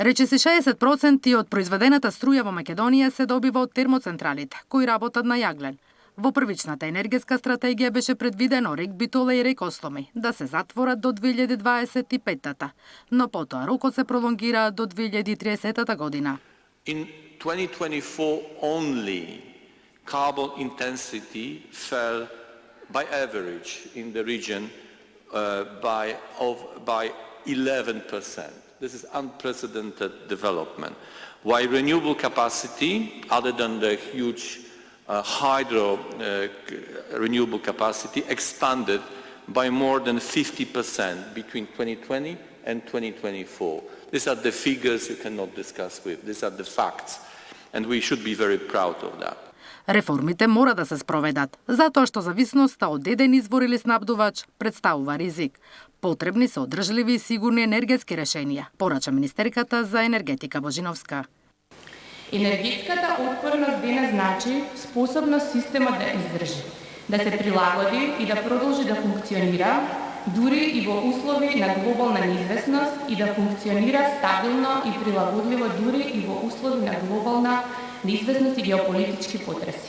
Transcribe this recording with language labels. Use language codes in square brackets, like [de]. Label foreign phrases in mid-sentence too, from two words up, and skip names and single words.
[mk] Речиси 60% од произведената струја во Македонија се добива од термоцентралите, кои работат на јаглен. Во првичната енергетска стратегија беше предвидено рек Битола и рек Остоми да се затворат до 2025-та, но потоа рокот се пролонгира до 2030 година. [en] In 2024 only, carbon intensity fell by average in the region by 11%. This is unprecedented development. While renewable capacity, other than the huge hydro renewable capacity, expanded by more than 50% between 2020 and 2024. These are the figures you cannot discuss with. These are the facts. And we should be very proud of that. [mk] Реформите мора да се спроведат, затоа што зависноста од еден извор или снабдувач представува ризик. Потребни се одржливи и сигурни енергетски решенија, порача министерката за енергетика Божиновска. Енергетската отпорност денес значи способност системот да издржи, да се прилагоди и да продолжи да функционира, дури и во услови на глобална неизвестност и да функционира стабилно и прилагодливо дури и во услови на глобална неизвестност и геополитички потреси.